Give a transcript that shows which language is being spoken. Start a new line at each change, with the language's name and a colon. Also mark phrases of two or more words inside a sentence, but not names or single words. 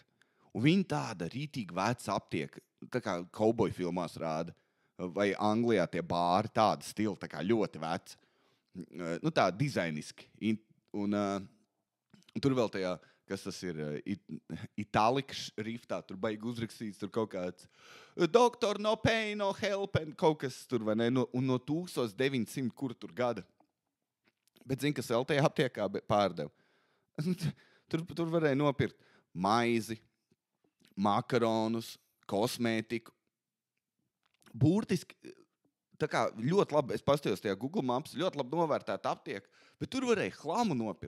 Latvian: Un viņa tāda rītīga veca aptieka, tā kā kauboju filmās rāda, vai Anglijā tie bāri, tāda stila, tā kā ļoti veca. Tā dizainiski. Un tur vēl tajā, kas tas ir, itālika riftā, tur baigi uzrakstīts, tur kaut kāds doktor,
English: no pain, no help, and
Latvian: kaut kas tur, vai ne, un no 1900, kur tur gada. Bet zini, kas vēl tajā aptiekā pārdeva? Tur varēja nopirkt maizi, makaronus, kosmētiku. Burtiski, tā kā ļoti labi, es pastījos tajā Google Maps, ļoti labi novērtēta aptieka, bet tur varēja chlamu nopirkt.